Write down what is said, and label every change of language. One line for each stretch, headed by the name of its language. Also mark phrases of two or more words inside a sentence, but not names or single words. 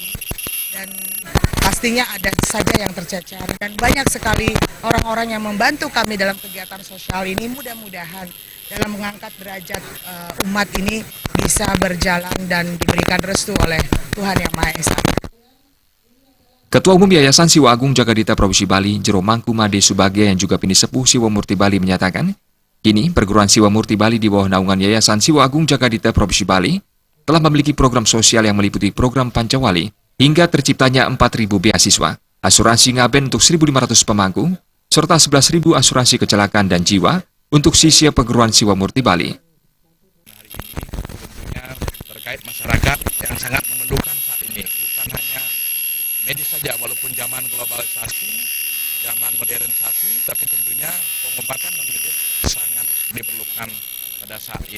Indonesian: Dan pastinya ada saja yang tercecer dan banyak sekali orang-orang yang membantu kami dalam kegiatan sosial ini. Mudah-mudahan dalam mengangkat derajat umat ini bisa berjalan dan diberikan restu oleh Tuhan Yang Maha Esa. Ketua Umum Yayasan Siwa Agung Jagadita Provinsi Bali Jero Mangku Made Subagya yang juga pinisepuh Siwa Murti Bali menyatakan, kini Perguruan Siwa Murti Bali di bawah naungan Yayasan Siwa Agung Jagadita Provinsi Bali telah memiliki program sosial yang meliputi program Pancawali hingga terciptanya 4.000 beasiswa, asuransi ngaben untuk 1.500 pemangku, serta 11.000 asuransi kecelakaan dan jiwa untuk siswa Perguruan Siwa Murti Bali. Hari ini tentunya terkait masyarakat yang sangat memerlukan saat ini, bukan hanya medis saja, walaupun zaman globalisasi, zaman modernisasi, tapi tentunya pengobatan non-medis sangat diperlukan pada saat ini.